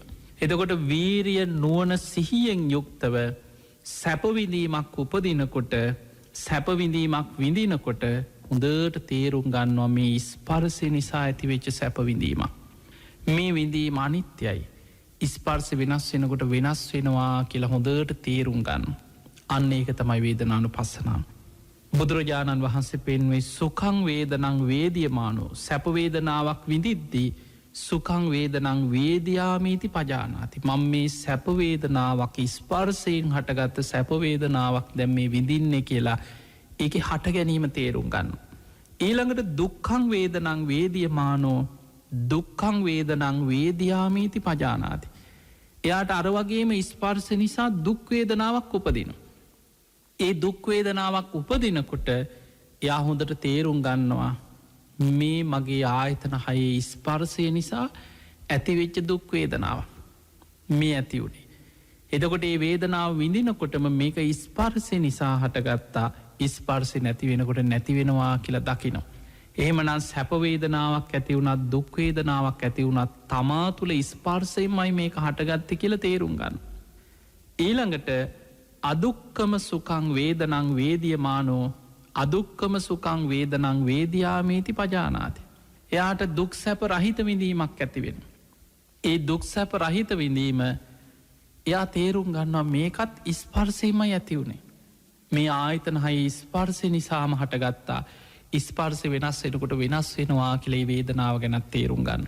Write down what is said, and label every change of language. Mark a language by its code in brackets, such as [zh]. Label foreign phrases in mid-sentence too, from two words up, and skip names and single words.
[si] එතකොට වීරිය නුවන සිහියෙන් යුක්තව සැපවිඳීමක් උපදිනකොට සැපවිඳීමක් විඳිනකොට හොඳට තේරුම් ගන්නවා මේ ස්පර්සය නිසා ඇතිවෙච්ච සැපවිඳීම. මේ විඳීම අනිත්‍යයි. ස්පර්ස වෙනස් වෙනකොට වෙනස් වෙනවා කියලා හොඳට තේරුම් ගන්න. අන්න ඒක තමයි වේදනානු පස්සනාව. බුදුරජාණන් වහන්සේ පෙන්වේ [pi] සුකං වේදනං වේදියමානෝ [si] සැපවේදනාවක් විඳිද්දී [pi] සුකං වේදනං වේදයාමීති පජානාති. [si] මං මේ සැපවේදනාවක් ස්පර්සයෙන් හටගත්ත සැපවේදනාවක් දැම් මේ විඳින්නේ කියලා ඒක හට ගැනීම තේරුම් ගන්න. [pi] ඊළඟට දුක්කං වේදනං වේදියමානෝ දුක්කං වේදනං වේදයාමීති පජානාති. [si] එයාට අරවගේම ස්පර්ස නිසා දුක්වේදනාවක් උපදින. ඒ දුක්වේදනාවක් උපදිනකොට එයා හොඳට තේරුම් ගන්නවා මේ මගේ ආයතන හයේ ස්පර්සය නිසා ඇතිවෙච්ච දුක්වේදනාව මේ ඇති වුණේ. එදකොට ඒ වේදනාව විඳිනකොටම මේක ස්පර්සය නිසා හටගත්තා ස්පර්සි නැති වෙනකොට නැතිවෙනවා කියලා දකිනවා. එහෙමනන් සැපවේදනාවක් ඇතිවුණත් දුක්වේදනාවක් ඇතිවුණත් තමා තුළ ස්පර්සයමයි මේක හටගත්ත කියල තේරුම් ගන්න. [pi] ඊළඟට අදුක්කම සුකං වේදනං වේදියමානෝ අදුක්කම සුකං වේදනං වේදයාමීති පජානාති. [si] එයාට දුක් සැප රහිත විඳීමක් ඇතිවෙන. ඒ දුක් සැප රහිත විඳීම එයා තේරුම් ගන්නවා මේකත් ස්පර්සයමයි ඇතිවුණේ. මේ ආයතන හයි ස්පර්සය නිසාම හටගත්තා ස්පර්සය වෙනස් වෙනකොට වෙනස් වෙනවා කියලේ වේදනාව ගැනත් තේරුම් ගන්නවා.